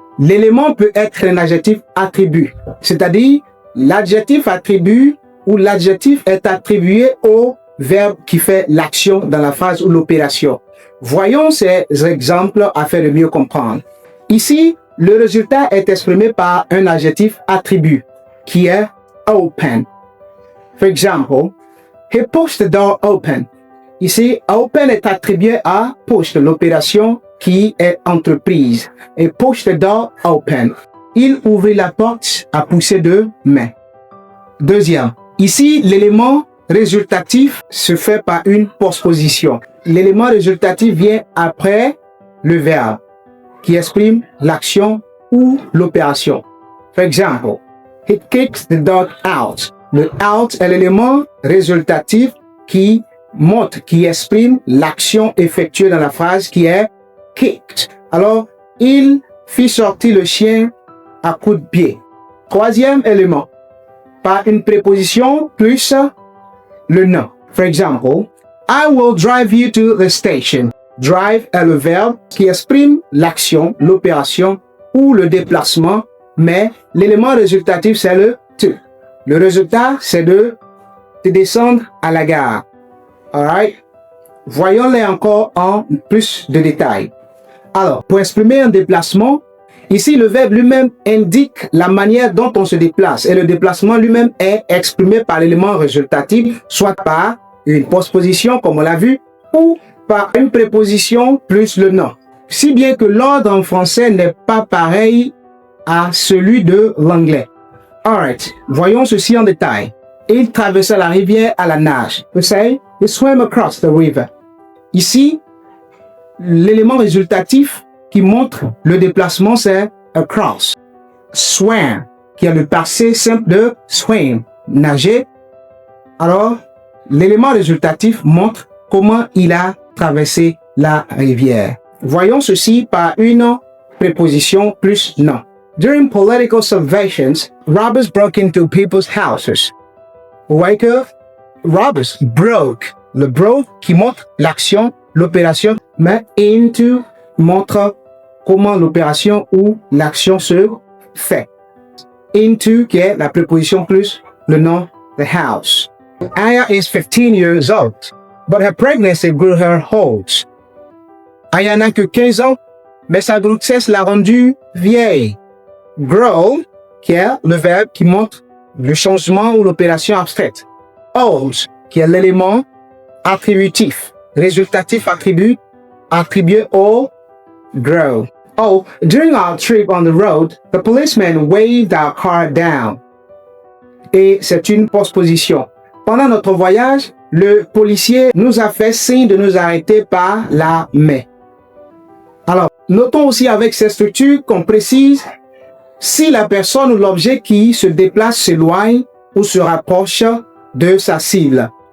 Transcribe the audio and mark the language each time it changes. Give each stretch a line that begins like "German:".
French: L'élément peut être un adjectif attribut, c'est-à-dire l'adjectif attribut ou l'adjectif est attribué au verbe qui fait l'action dans la phrase ou l'opération. Voyons ces exemples afin de mieux comprendre. Ici, le résultat est exprimé par un adjectif attribut qui est open.
English: For example, he pushed the door open.
French: Ici, open est attribué à push, l'opération qui est entreprise. Et
English: push the door open.
French: Il ouvrit la porte à pousser de main. Deuxième, ici, l'élément résultatif se fait par une postposition. L'élément résultatif vient après le verbe qui exprime l'action ou l'opération.
English: For example, he kicked the dog out.
French: Le out est l'élément résultatif qui montre, qui exprime l'action effectuée dans la phrase qui est kicked. Alors, il fit sortir le chien à coups de pied. Troisième élément, par une préposition plus le nom.
English: For example, I will drive you to the station.
French: Drive est le verbe qui exprime l'action, l'opération ou le déplacement, mais l'élément résultatif c'est le to. Le résultat c'est de descendre à la gare. Alright? Voyons-les encore en plus de détails. Alors, pour exprimer un déplacement, ici le verbe lui-même indique la manière dont on se déplace et le déplacement lui-même est exprimé par l'élément résultatif, soit par une postposition comme on l'a vu, ou par une préposition plus le nom. Si bien que l'ordre en français n'est pas pareil à celui de l'anglais. Alright, voyons ceci en détail. Il traversa la rivière à la nage.
English: We say, he swam across the river.
French: Ici, l'élément résultatif qui montre le déplacement, c'est across. Swam, qui est le passé simple de swim, nager. Alors, l'élément résultatif montre comment il a traversé la rivière. Voyons ceci par une préposition plus non.
English: During political subversions, robbers broke into people's houses.
French: Vous voyez que
English: robbers broke.
French: Le broke qui montre l'action, l'opération, mais into montre comment l'opération ou l'action se fait. Into qui est la préposition plus le nom
English: the house. Aya is 15 years old, but her pregnancy grew her old.
French: Aya n'a que 15 ans, mais sa grossesse l'a rendue vieille. Grow, qui est le verbe qui montre le changement ou l'opération abstraite. Old, qui est l'élément attributif, résultatif attribué au grow.
English: Oh, during our trip on the road, the policeman waved our car down.
French: Et c'est une postposition. Pendant notre voyage, le policier nous a fait signe de nous arrêter par la main. Alors, notons aussi avec ces structures qu'on précise si la personne ou l'objet qui se déplace s'éloigne ou se rapproche de sa cible.